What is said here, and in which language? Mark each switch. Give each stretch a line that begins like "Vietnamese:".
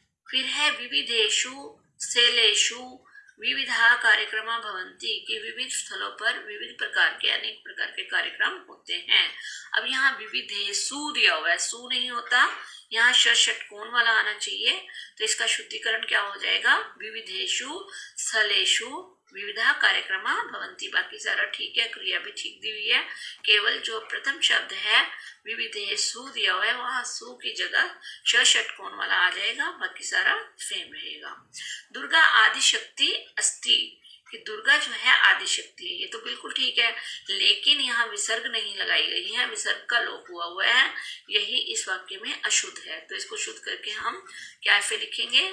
Hindi: फिर है
Sanskrit: विविधेषु सेलेषु विविधा कार्यक्रमा भवन्ति
Hindi: कि विविध स्थलों पर विविध प्रकार के अनेक प्रकार के कार्यक्रम होते हैं। अब यहाँ विविधेषु दिया हुआ है, सु नहीं होता, यहाँ षटकोण वाला आना चाहिए, तो इसका शुद्धिकरण क्या हो जाएगा?
Sanskrit: विविधेषु स्थलेषु विविधा कार्यक्रमा भवन्ति।
Hindi: बाकी सारा ठीक है, क्रिया भी ठीक दी हुई है, केवल जो प्रथम शब्द है विविधेषु दिया हुआ है वहां सु की जगह षटकोण वाला आ जाएगा, बाकी सारा सेम रहेगा।
Sanskrit: दुर्गा आदि शक्ति अस्ति
Hindi: कि दुर्गा जो है आदि शक्ति है, ये तो बिल्कुल ठीक है, लेकिन यहाँ विसर्ग नहीं लगाई गई है, विसर्ग का लोप हुआ है, यही इस वाक्य में अशुद्ध है, तो इसको शुद्ध करके हम क्या ऐसे लिखेंगे?